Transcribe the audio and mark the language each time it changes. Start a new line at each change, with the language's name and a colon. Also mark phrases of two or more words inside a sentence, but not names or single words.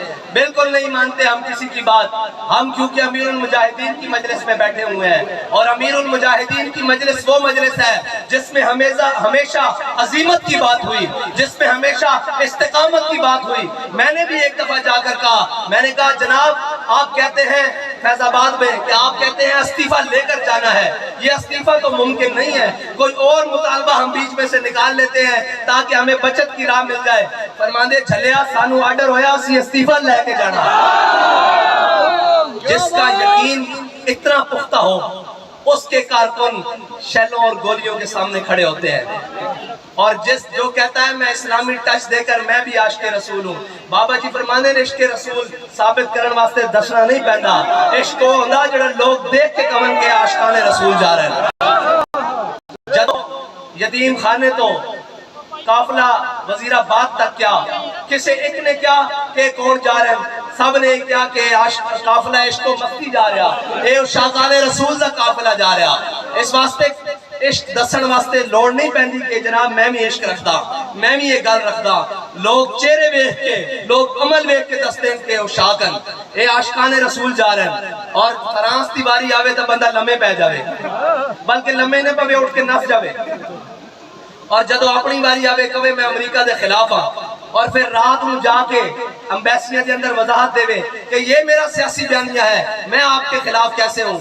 Urdu: بالکل نہیں مانتے ہم کسی کی بات. ہم کیونکہ امیر المجاہدین کی مجلس میں بیٹھے ہوئے ہیں, اور امیر المجاہدین کی مجلس وہ مجلس ہے جس میں ہمیشہ عظیمت کی بات ہوئی, جس میں ہمیشہ استقامت کی بات ہوئی. میں نے بھی ایک دفعہ جا کر کہا, میں نے کہا جناب آپ کہتے ہیں فیض آباد میں کہ آپ کہتے ہیں استعفیٰ لے کر جانا ہے, یہ استعفیٰ تو ممکن نہیں ہے, کوئی اور مطالبہ ہم بیچ میں سے نکال لیتے ہیں تاکہ ہمیں بچت کی راہ مل جائے.
Punjabi: فرماندے چلیا سانو آرڈر ہویا اسی استعفیٰ لے کے جانا.
Urdu: جس کا یقین اتنا پختہ ہو اس کے کارکن شیلوں اور گولیوں کے سامنے کھڑے ہوتے ہیں. اور جو کہتا ہے میں اسلامی ٹچ دے کر میں بھی عاشق رسول ہوں.
Punjabi: بابا جی فرمانے نے عشق رسول ثابت کرنے واسطے دسنا نہیں پہنتا. عشق وہ ہوندا جڑا لوگ دیکھ کے کون کے عاشقان رسول جا رہے ہیں. جدو یتیم خانے تو قافلہ وزیرآباد تک کیا کسی ایک نے کیا کہ کون جا رہے ہیں, سب نے کیا کہ قافلہ عشق و مستی جا رہا, اے عاشقان رسول دا قافلہ جا رہا. اس واسطے عشق دسن واسطے لوڑ نہیں پہنی کہ جناب میں بھی عشق رکھدا, میں بھی یہ گل رکھدا. لوگ چہرے ویکھ کے, لوگ عمل ویکھ کے دستے ہیں کہ عاشقاں اے عاشقان رسول جا رہے ہیں. اور فرانس دی باری آوے تو بندہ لمے پہ جاوے, بلکہ لمے نے پوے اٹھ کے نس جاوے.
Urdu: اور
Punjabi: جدو اپنی باری آوے کہے میں امریکہ دے خلاف ہاں,
Urdu: اور پھر رات میں جا کے امبیسیاں کے اندر وضاحت دے کہ یہ میرا سیاسی بیانیہ ہے, میں آپ کے خلاف کیسے ہوں.